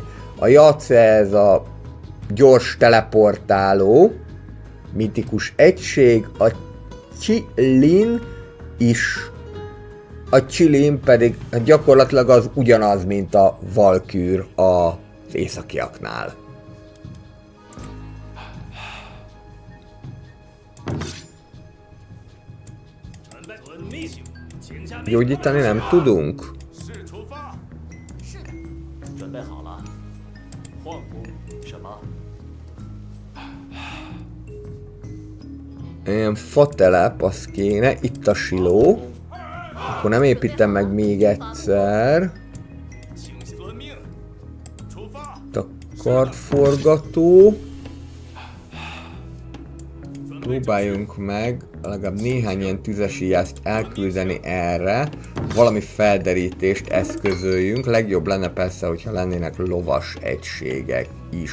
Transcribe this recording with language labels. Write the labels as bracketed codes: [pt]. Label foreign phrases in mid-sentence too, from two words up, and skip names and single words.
[hu] A Jace ez a gyors teleportáló, mitikus egység, a Chi-Lin is, a Chi-Lin pedig gyakorlatilag az ugyanaz, mint a Valkür az északiaknál. Gyógyítani nem tudunk? [zh] 是出发。是的。准备好了。矿工。什么？ [hu] Ilyen fatelep, az kéne, itt a siló. Akkor nem építem meg még egyszer. [zh] 请遵命。出发。 [hu] Itt a kartforgató. Próbáljunk meg legalább néhány ilyen tüzes íjást elküldeni erre. Valami felderítést eszközöljünk. Legjobb lenne persze, hogyha lennének lovas egységek is.